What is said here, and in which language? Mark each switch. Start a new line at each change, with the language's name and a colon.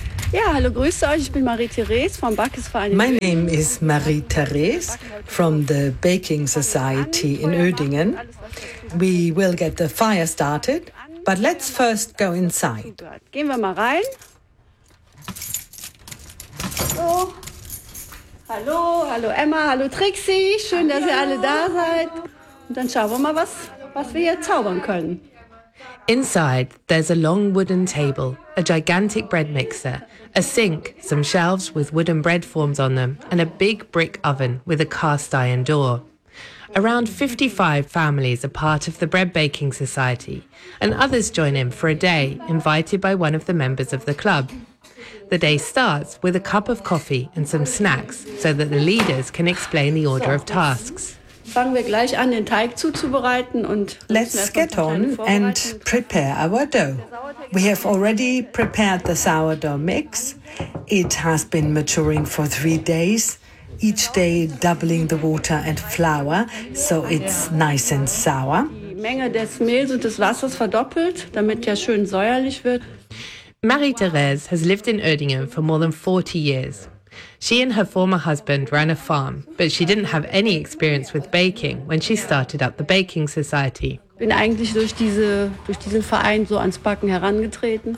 German: Yeah, hallo, grüße euch. Ich bin Marie-Thérèse vom Backesverein.
English: My name is Marie-Thérèse from the Baking Society in Uerdingen. We will get the fire started, but let's first go inside.
German: Gehen wir mal rein. Hallo, hallo Emma, hallo Trixie, schön, dass ihr alle da seid. Und dann schauen wir mal, was wir hier zaubern können.
English: Inside, there's a long wooden table, a gigantic bread mixer, a sink, some shelves with wooden bread forms on them, and a big brick oven with a cast iron door. Around 55 families are part of the Bread Baking Society, and others join in for a day, invited by one of the members of the club. The day starts with a cup of coffee and some snacks so that the leaders can explain the order of tasks.
German: Fangen wir gleich an, den Teig zuzubereiten und
English: let's get on and prepare our dough. We have already prepared the sourdough mix. It has been maturing for 3 days, each day doubling the water and flour, so it's nice and sour.
German: Die Menge des Mehls und des Wassers verdoppelt, damit der schön säuerlich wird.
English: Marie-Thérèse has lived in Uerdingen for more than 40 years. She and her former husband ran a farm, but she didn't have any experience with baking when she started up the Baking Society.
German: Bin eigentlich durch diesen Verein so ans Backen herangetreten.